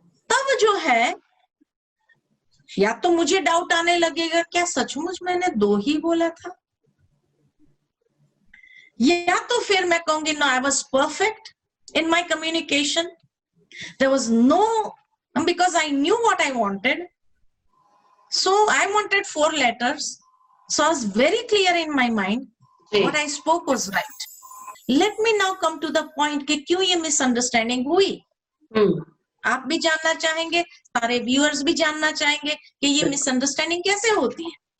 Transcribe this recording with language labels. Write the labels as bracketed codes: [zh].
[hi] तब जो है या तो मुझे डाउट आने लगेगा क्या सचमुच मैंने 2 ही बोला था, या तो फिर मैं कहूंगी [en] No I was perfect in my communication, there was no, because I knew what I wanted, so I wanted 4 letters, so I was very clear in my mind what I spoke was right. Let me now come to the point [hi] कि क्यों ये misunderstanding हुई। आप भी जानना चाहेंगे, सारे viewers भी जानना चाहेंगे कि ये मिसअंडरस्टैंडिंग कैसे होती है।